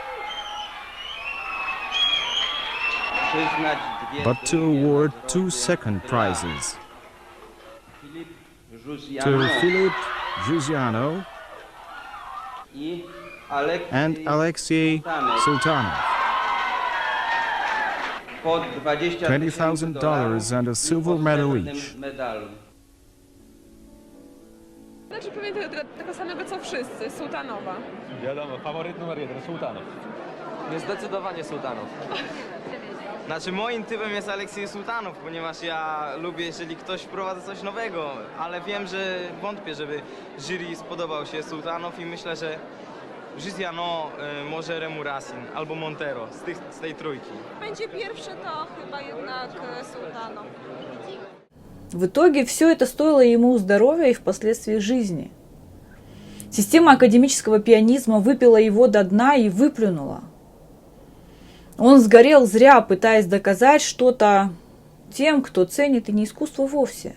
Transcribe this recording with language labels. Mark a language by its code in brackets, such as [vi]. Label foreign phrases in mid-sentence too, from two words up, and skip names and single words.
[en] but to award two second prizes to Philip Giussiano and Alexei Sultanov. $20,000 and a silver medal each. [pl] Znaczy pewnie tego samego co wszyscy, Sultanowa. Wiadomo, faworyt numer 1, Sultanow. Zdecydowanie Sultanow. Znaczy moim typem jest Aleksiej Sultanow, ponieważ ja lubię, jeżeli ktoś wprowadza coś nowego, ale wiem, że wątpię, żeby jury spodobał się Sultanow i myślę, że Giussiano, może Remu Rasin albo Montero z tej trójki. Będzie pierwszy to chyba jednak Sultanow. [ru] В итоге все это стоило ему здоровья и впоследствии жизни. Система академического пианизма выпила его до дна и выплюнула. Он сгорел зря, пытаясь доказать что-то тем, кто ценит и не искусство вовсе.